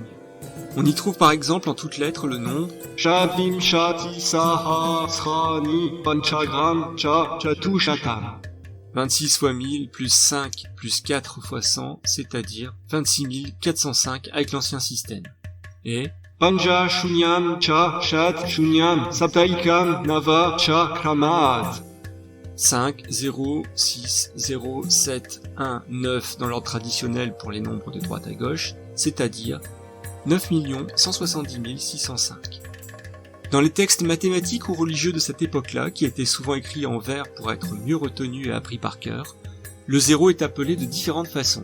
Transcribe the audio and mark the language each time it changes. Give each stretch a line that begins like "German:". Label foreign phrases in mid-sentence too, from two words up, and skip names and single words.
French: On y trouve par exemple en toutes lettres le nombre
Sanskrit: Shatim Shati Sahasrani Panchagram Cha Chatushatam.
French: 26 fois 1000 plus 5 plus 4 fois 100, c'est-à-dire 26 405 avec l'ancien système.
Sanskrit: Et Panja Shunyam Cha Shat Shunyam Saptaikam Nava Cha Kramat.
French: 5, 0, 6, 0, 7, 1, 9 dans l'ordre traditionnel pour les nombres de droite à gauche, c'est-à-dire 9 170 605. Dans les textes mathématiques ou religieux de cette époque-là, qui étaient souvent écrits en vers pour être mieux retenus et appris par cœur, le 0 est appelé de différentes façons.